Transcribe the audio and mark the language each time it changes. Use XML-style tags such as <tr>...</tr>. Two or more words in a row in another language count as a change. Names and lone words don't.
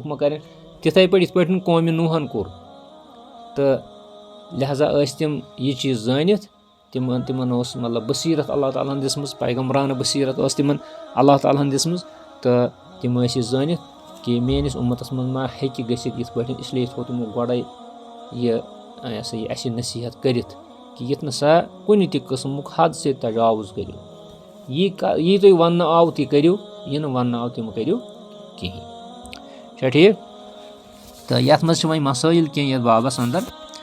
<ks>ما کرن تِتھٕے پٲٹھۍ یِتھ پٲٹھۍ قومہِ نوٗحن کوٚر تہٕ لہذا ٲسۍ تِم یہِ چیٖز زٲنِتھ تِمن اوس مطلب بصیٖرت اللہ تعالیٰ ہن دِژمٕژ پیغمبرانہٕ بصیٖرت ٲس تِمن اللہ تعالیٰ ہن دِژمٕژ تہٕ تِم ٲسۍ یہِ زٲنِتھ کہِ میٲنِس اُمتس منٛز ما ہیٚکہِ گٔژھِتھ یِتھ پٲٹھۍ اسلیے تھوٚو تِمو گۄڈے یہِ سا یہِ اَسہِ نصیٖحت کٔرِتھ کہِ یِتھ نہٕ سا کُنہِ تہِ قٕسمُک</ks> <ur>حد سے</ur> <ks>تجاوُز کٔرِو یی تۄہہِ وننہٕ آو تہِ کٔرِو یہِ نہٕ وننہٕ آو تِم کٔرِو کِہینۍ چھا ٹھیٖک تہٕ یتھ منٛز چھِ وۄنۍ مسٲیِل کینٛہہ یتھ بابس انٛدر</ks>